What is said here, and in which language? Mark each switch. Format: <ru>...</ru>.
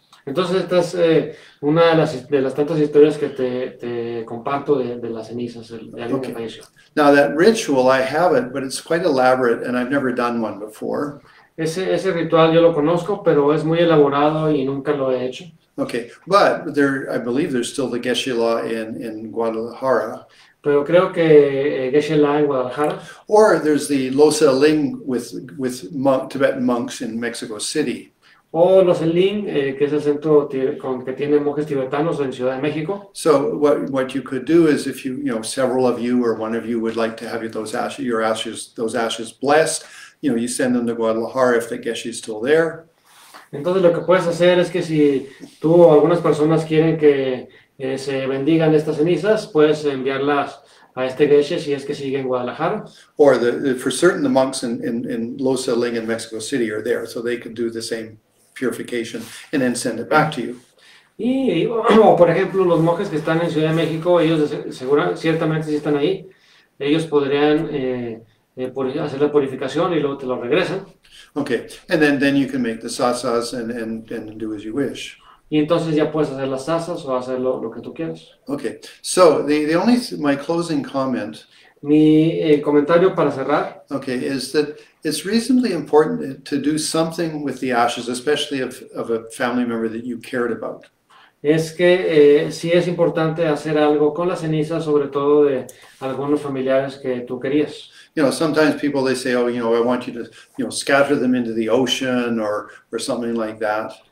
<es>Entonces esta es una de las tantas historias que te comparto de las cenizas de alguien que falleció.</es> <en>Now that ritual, I have it, but it's quite elaborate and I've never done one before.</en> <es>Ese ritual yo lo conozco, pero es muy elaborado y nunca lo he hecho.</es> <en>Okay, but I believe there's still the Geshe-la in Guadalajara.</en> <es>Pero creo que Geshe-la en Guadalajara.</es> <en>Or there's the Losa Ling with Tibetan monks in Mexico City.</en> <es>O los Elin, que es el centro que tiene monjes tibetanos en Ciudad de México.</es> <en>So what you could do is if several of you or one of you would like to have those ashes blessed, you send them to Guadalajara if the Geshe is still there.</en> <es>Entonces lo que puedes hacer es que si tú o algunas personas quieren que se bendigan estas cenizas, puedes enviarlas a este Geshe si es que sigue en Guadalajara.</es> <en>Or for certain the monks in Losa Ling in Mexico City are there, so they could do the same purification and then send it back to you.</en> <es>O por ejemplo los monjes que están en Ciudad de México, ellos ciertamente si están ahí, ellos podrían hacer la purificación y luego te lo regresan.</es> <en>Okay, and then you can make the satsas and do as you wish.</en> <es>Y entonces ya puedes hacer las sasas o hacer lo que tú quieras.</es> <en>Okay, so my closing comment.</en> <es>Mi comentario para cerrar.</es> <en>Okay, is that it's reasonably important to do something with the ashes, especially of a family member that you cared about.</en> <es>Es que sí es importante hacer algo con las cenizas, sobre todo de algunos familiares que tú querías.</es> <en>Sometimes people they say, I want you to, scatter them into the ocean or something like that.</en>